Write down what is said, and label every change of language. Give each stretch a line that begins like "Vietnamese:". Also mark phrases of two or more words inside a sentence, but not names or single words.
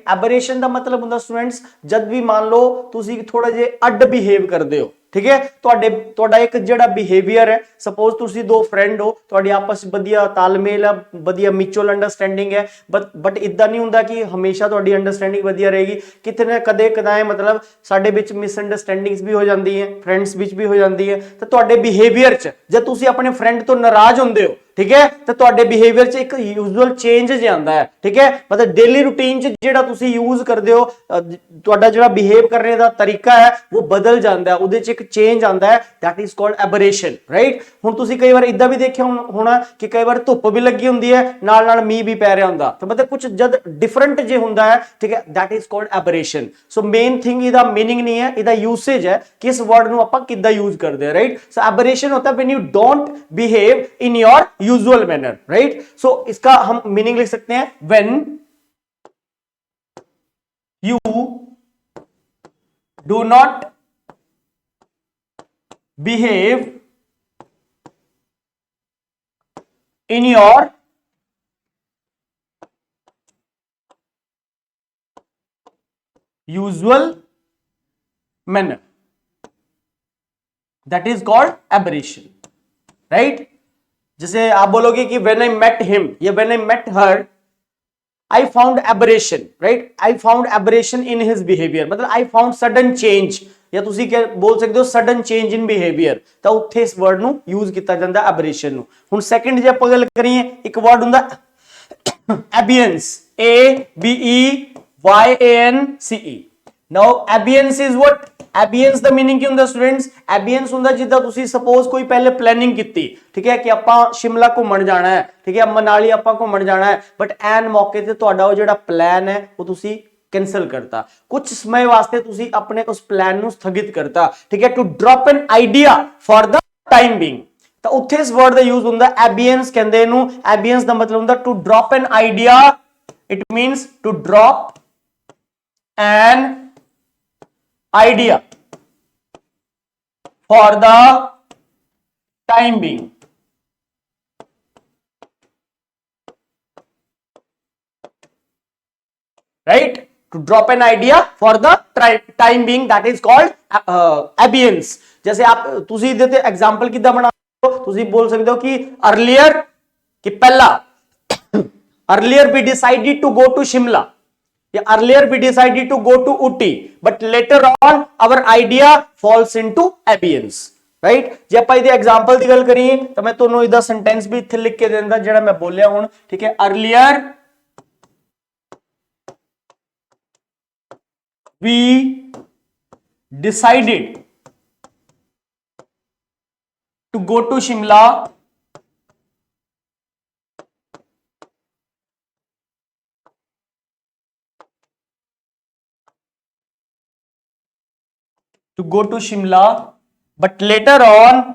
Punjabi: ਐਬਰੇਸ਼ਨ ਦਾ ਮਤਲਬ ਹੁੰਦਾ ਸਟੂਡੈਂਟਸ ਜਦ ਵੀ ਮੰਨ ਲਓ ਤੁਸੀਂ ਥੋੜਾ ਜਿਹਾ ਅੱਡ ਬਿਹੇਵ ਕਰਦੇ ਹੋ,
Hindi: ठीक है,
Punjabi: ਤੁਹਾਡਾ ਇੱਕ ਜਿਹੜਾ ਬਿਹੇਵੀਅਰ ਹੈ, ਸਪੋਜ਼ ਤੁਸੀਂ ਦੋ ਫਰੈਂਡ ਹੋ, ਤੁਹਾਡੀ ਆਪਸ ਵਿੱਚ ਵਧੀਆ ਤਾਲਮੇਲ ਹੈ, ਵਧੀਆ
English: mutual understanding
Punjabi: ਹੈ, ਬਟ ਇਦਾਂ ਨਹੀਂ ਹੁੰਦਾ ਕਿ ਹਮੇਸ਼ਾ ਤੁਹਾਡੀ ਅੰਡਰਸਟੈਂਡਿੰਗ ਵਧੀਆ ਰਹੇਗੀ। ਕਿਤੇ ਨਾ ਕਦੇ ਕਦਾਏ ਮਤਲਬ ਸਾਡੇ ਵਿੱਚ ਮਿਸਅੰਡਰਸਟੈਂਡਿੰਗਸ ਵੀ ਹੋ ਜਾਂਦੀ ਹੈ, ਫਰੈਂਡਸ ਵਿੱਚ ਵੀ ਹੋ ਜਾਂਦੀ ਹੈ। ਤਾਂ ਤੁਹਾਡੇ ਬਿਹੇਵੀਅਰ 'ਚ ਜਦ ਤੁਸੀਂ ਆਪਣੇ ਫਰੈਂਡ ਤੋਂ ਨਾਰਾਜ਼ ਹੁੰਦੇ ਹੋ,
Hindi: ठीक है, तो
Punjabi: ਤੁਹਾਡੇ ਬਿਹੇਵੀਅਰ 'ਚ ਇੱਕ ਯੂਜੂਅਲ ਚੇਂਜ ਜਾਂਦਾ ਹੈ।
Hindi: ठीक है, मतलब
English: daily routine
Punjabi: 'ਚ ਜਿਹੜਾ ਤੁਸੀਂ ਯੂਜ਼ ਕਰਦੇ ਹੋ, ਤੁਹਾਡਾ ਜਿਹੜਾ ਬਿਹੇਵ ਕਰਨੇ ਦਾ ਤਰੀਕਾ ਹੈ ਉਹ ਬਦਲ ਜਾਂਦਾ ਹੈ, ਉਹਦੇ 'ਚ ਇੱਕ ਚੇਂਜ ਆਉਂਦਾ ਹੈ,
English: that is called aberration, right।
Punjabi: ਹੁਣ ਤੁਸੀਂ ਕਈ ਵਾਰ ਇਦਾਂ ਵੀ ਦੇਖਿਆ ਹੋਣਾ ਕਿ ਕਈ ਵਾਰ ਧੁੱਪ ਵੀ ਲੱਗੀ ਹੁੰਦੀ ਹੈ, ਨਾਲ ਨਾਲ ਮੀਂਹ ਵੀ ਪੈ ਰਿਹਾ ਹੁੰਦਾ, ਤਾਂ ਮਤਲਬ ਕੁਝ ਜਦ ਡਿਫਰੈਂਟ ਜੇ ਹੁੰਦਾ ਹੈ, ਠੀਕ ਹੈ,
English: that is called aberration।
Punjabi: ਸੋ
English: main thing
Punjabi: ਇਹਦਾ ਮੀਨਿੰਗ ਨਹੀਂ ਹੈ, ਇਹਦਾ ਯੂਸੇਜ ਹੈ ਕਿ ਇਸ ਵਰਡ ਨੂੰ ਆਪਾਂ ਕਿੱਦਾਂ ਯੂਜ਼ ਕਰਦੇ ਹਾਂ, ਰਾਈਟ।
English: ਸੋ aberration
Hindi: होता है
English: when you don't behave in your usual manner, right। so
Hindi: इसका हम मीनिंग लिख सकते हैं
English: when you do not behave in your usual manner, that is called aberration, right।
Hindi: जैसे आप बोलोगे कि
English: when I met him या when I met her, I found aberration, right। I found aberration in his behavior, मतलब I found sudden change,
Hindi: या तुसी क्या बोल सकते हो
English: sudden change in behavior।
Punjabi: ਤਾਂ ਉੱਥੇ ਇਸ ਵਰਡ ਨੂੰ ਯੂਜ਼ ਕੀਤਾ ਜਾਂਦਾ aberration ਨੂੰ। ਹੁਣ ਸੈਕੰਡ ਜੇ ਆਪਾਂ ਗੱਲ ਕਰੀਏ, ਇੱਕ ਵਰਡ ਹੁੰਦਾ abience,
English: ABEYANCE। now abience is what?
Punjabi: ਐਬੀਅੰਸ ਦਾ ਮੀਨਿੰਗ ਕੀ ਹੁੰਦਾ स्टूडेंट्स? एबियंस ਹੁੰਦਾ ਜਿੱਦਾਂ ਤੁਸੀਂ ਸਪੋਜ਼ ਕੋਈ ਪਹਿਲੇ ਪਲੈਨਿੰਗ ਕੀਤੀ, ਠੀਕ ਹੈ, ਕਿ ਆਪਾਂ ਸ਼ਿਮਲਾ ਘੁੰਮਣ ਜਾਣਾ ਹੈ, ਠੀਕ ਹੈ, ਮਨਾਲੀ ਆਪਾਂ ਘੁੰਮਣ ਜਾਣਾ ਹੈ, ਬਟ ਐਨ ਮੌਕੇ ਤੇ ਤੁਹਾਡਾ ਉਹ ਜਿਹੜਾ ਪਲਾਨ ਹੈ ਉਹ ਤੁਸੀਂ ਕੈਂਸਲ ਕਰਤਾ, ਕੁਝ ਸਮਾਂ ਵਾਸਤੇ ਤੁਸੀਂ ਆਪਣੇ ਉਸ ਪਲਾਨ ਨੂੰ ਸਥਗਿਤ ਕਰਤਾ,
Hindi: ठीक है,
English: to drop an idea for the time being.
Punjabi: ਤਾਂ ਉੱਥੇ ਇਸ ਵਰਡ ਦਾ ਯੂਜ਼ ਹੁੰਦਾ एबियंस ਕਹਿੰਦੇ ਇਹਨੂੰ। एबियंस ਦਾ ਮਤਲਬ ਹੁੰਦਾ
English: to drop an idea, it means to drop an idea for the time being, right. to drop an idea for the time being, that is called abience।
Hindi: जैसे आप तुसी देते एग्जांपल किदा बना दो, तुसी बोल सकते हो कि
English: earlier
Hindi: कि पहला
English: earlier we decided to go to Shimla, earlier we decided to go to Uti, but later on our idea falls into abience, right।
Punjabi: ਜੇ ਆਪਾਂ ਇਹਦੇ ਐਗਜ਼ਾਮਪਲ ਦੀ ਗੱਲ ਕਰੀਏ ਤਾਂ ਮੈਂ ਤੁਹਾਨੂੰ ਇਹਦਾ ਸੈਂਟੈਂਸ ਵੀ ਇੱਥੇ ਲਿਖ ਕੇ ਦਿੰਦਾ ਜਿਹੜਾ ਮੈਂ ਬੋਲਿਆ ਹੁਣ, ਠੀਕ ਹੈ।
English: earlier we decided to go to Shimla but later on